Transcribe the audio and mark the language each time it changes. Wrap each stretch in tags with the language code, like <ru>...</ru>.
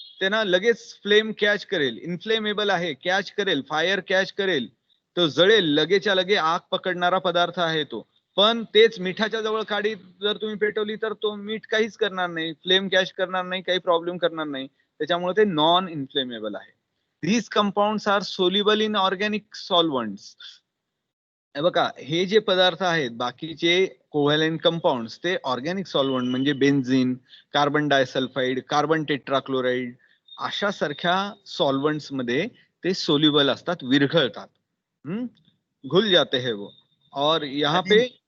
<mr>त्यांना लगेच flame catch करेल. इन्फ्लेमेबल आहे, कॅच करेल, फायर कॅच करेल, तो जळेल, लगेच्या लगे आग पकडणारा पदार्थ आहे तो. पण तेच मिठाच्या जवळ काडी जर तुम्ही पेटवली तर तो मीठ काहीच करणार नाही, फ्लेम कॅच करणार नाही, काही प्रॉब्लेम करणार नाही. त्याच्यामुळे ते नॉन इन्फ्लेमेबल आहे.</mr> <en>These compounds are soluble in organic solvents.</en> <mr>बघा, हे जे पदार्थ आहेत बाकीचे कोव्हॅलेंट कंपाऊंड्स ते ऑर्गॅनिक सॉल्व्हंट म्हणजे benzene, carbon disulphide, carbon tetrachloride अशा सारख्या सॉल्व्हंट्स मध्ये ते सोल्युबल असतात, विरघळतात.</mr> <hi>घुल जाते हैं वो. और यहाँ पे</hi>